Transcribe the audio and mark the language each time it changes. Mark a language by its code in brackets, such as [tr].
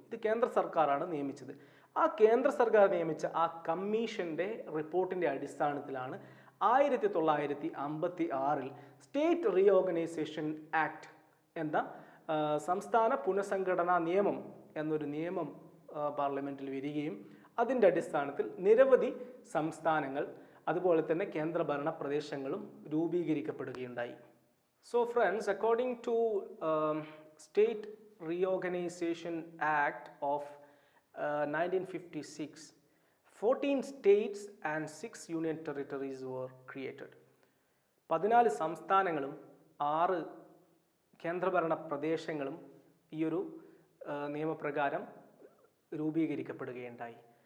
[ml] ഇത് കേന്ദ്ര സർക്കാരാണ് നിയമിച്ചത്. ആ കേന്ദ്ര സർക്കാർ നിയമിച്ച ആ കമ്മീഷൻ്റെ റിപ്പോർട്ടിൻ്റെ അടിസ്ഥാനത്തിലാണ് 1956 സ്റ്റേറ്റ് റീഓർഗനൈസേഷൻ ആക്ട് എന്ന സംസ്ഥാന പുനഃസംഘടനാ നിയമം എന്നൊരു നിയമം പാർലമെൻറ്റിൽ വരികയും അതിൻ്റെ അടിസ്ഥാനത്തിൽ നിരവധി സംസ്ഥാനങ്ങൾ അതുപോലെ തന്നെ കേന്ദ്രഭരണ പ്രദേശങ്ങളും രൂപീകരിക്കപ്പെടുകയുണ്ടായി. [en] So friends, according to State Reorganization Act of 1956, 14 states and 6 union territories were created. [ml] 14 സംസ്ഥാനങ്ങളും 6 കേന്ദ്രഭരണ പ്രദേശങ്ങളും ഈ ഒരു നിയമപ്രകാരം രൂപീകരിക്കപ്പെടുകയുണ്ടായി.